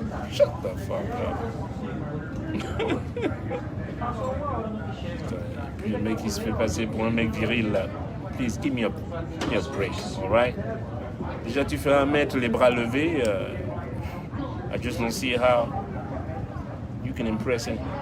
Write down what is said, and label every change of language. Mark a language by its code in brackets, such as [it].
[en] Shut the fuck up. [fr] Puis le mec il se fait passer pour un mec viril là. [en] Please give me a break, alright? [fr] Déjà tu fais 1 mètre les bras levés. [en] I just don't see how you can impress him.